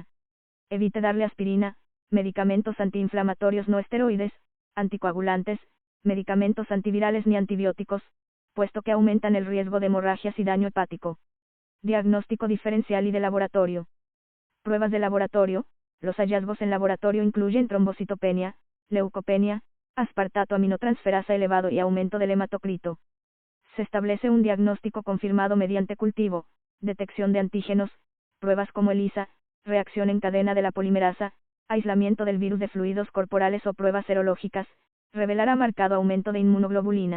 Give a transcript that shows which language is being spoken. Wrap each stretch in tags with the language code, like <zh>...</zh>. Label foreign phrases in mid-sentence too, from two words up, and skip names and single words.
<es>Evite darle aspirina, medicamentos antiinflamatorios no esteroides, anticoagulantes, medicamentos antivirales ni antibióticos, puesto que aumentan el riesgo de hemorragias y daño hepático. Diagnóstico diferencial y de laboratorio. Pruebas de laboratorio. Los hallazgos en laboratorio incluyen trombocitopenia, leucopenia, aspartato aminotransferasa elevado y aumento del hematocrito. Se establece un diagnóstico confirmado mediante cultivo, detección de antígenos, pruebas como ELISA, reacción en cadena de la polimerasa, aislamiento del virus de fluidos corporales o pruebas serológicas, revelará marcado aumento de inmunoglobulinas.</es>